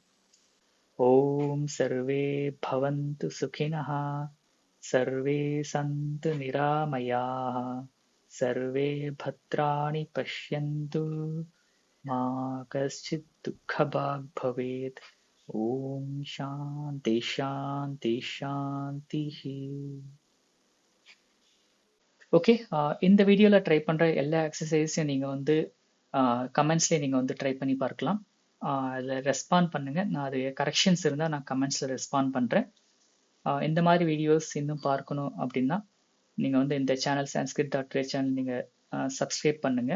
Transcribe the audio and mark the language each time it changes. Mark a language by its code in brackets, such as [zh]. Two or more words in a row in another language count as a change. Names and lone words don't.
[sa] ॐ सर्वे भवन्तु सुखिनः, सर्वे सन्तु निरामयाः, सर्वे भद्राणि पश्यन्तु, मा कश्चित् दुःखभाग् भवेत्. ॐ शान्ति शान्ति शान्तिः. [ta] ஓகே, இந்த வீடியோவில் ட்ரை பண்ணுற எல்லா எக்ஸசைஸையும் நீங்கள் வந்து கமெண்ட்ஸ்லேயே நீங்கள் வந்து ட்ரை பண்ணி பார்க்கலாம். அதில் ரெஸ்பாண்ட் பண்ணுங்கள். நான் அது கரெக்ஷன்ஸ் இருந்தால் நான் கமெண்ட்ஸில் ரெஸ்பாண்ட் பண்ணுறேன். இந்த மாதிரி வீடியோஸ் இன்னும் பார்க்கணும் அப்படின்னா நீங்கள் வந்து இந்த சேனல் sanskrit.ray சேனல் நீங்கள் சப்ஸ்கிரைப் பண்ணுங்கள்.